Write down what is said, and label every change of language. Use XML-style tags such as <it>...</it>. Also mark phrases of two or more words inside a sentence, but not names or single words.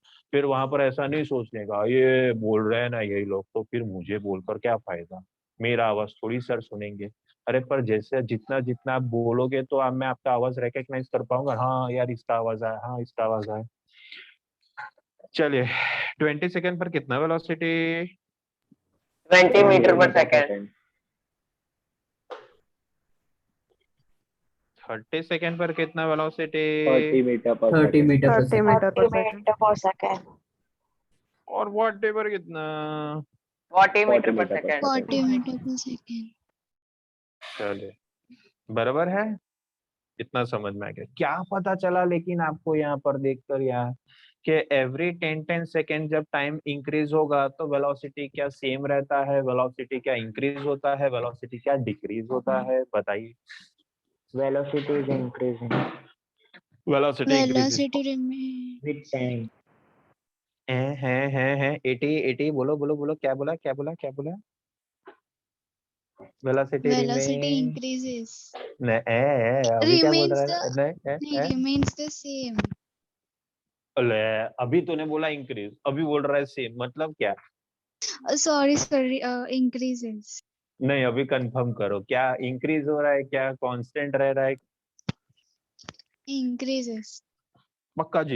<hi>फिर वहां पर ऐसा नहीं सोचने का ये बोल रहे हैं ना यही लोग तो फिर मुझे बोलकर क्या फायदा. मेरा आवाज थोड़ी सर सुनेंगे. अरे पर जैसे जितना जितना आप बोलोगे तो मैं आपका आवाज रिकॉग्नाइज कर पाऊंगा. हाँ यार इसका आवाज आया. हाँ इसका आवाज आया. चलिए 20 सेकंड पर कितना वेलोसिटी.</hi> <en>20 meter per second.</en> <hi>30 सेकंड पर कितना वेलोसिटी.</hi> <en>30 meter per 30 second. meter per 30 second. meter per 30 second. meter per second.</en> <hi>और</hi> <en>what ever</en> <hi>कितना.</hi> <en>40 meter 40 per meter per second. 40 meter per second.</en> <hi>चलिए बराबर है. इतना समझ में आ गया. क्या पता चला लेकिन आपको यहाँ पर देखकर यार कि</hi> <en>every 10 second</en> <hi>जब</hi> <en>time increase</en> <hi>होगा तो वेलोसिटी क्या सेम रहता है. वेलोसिटी क्या इंक्रीज होता है. वेलोसिटी क्या डिक्रीज होता है. बताइए.</hi> <en>Velocity is increasing velocity increase Velocity remain. with time.</en> <hi>है 80 बोलो बोलो बोलो. क्या बोला क्या बोला क्या बोला. वेलोसिटी</hi> <en>Velocity increases.</en> <hi>अभी क्या बोल</hi> <en>Remains</en> <hi>रहा है. नहीं,</hi> <en>remains the same.</en> <hi>अभी तूने बोला इंक्रीज. अभी बोल रहा है सेम. मतलब क्या.</hi> <en>Sorry, increases.</en> <hi>नहीं अभी कंफर्म करो. क्या इंक्रीज हो रहा है क्या कांस्टेंट रह रहा है.</hi> <en>Increases.</en> <hi>पक्का जी.</hi>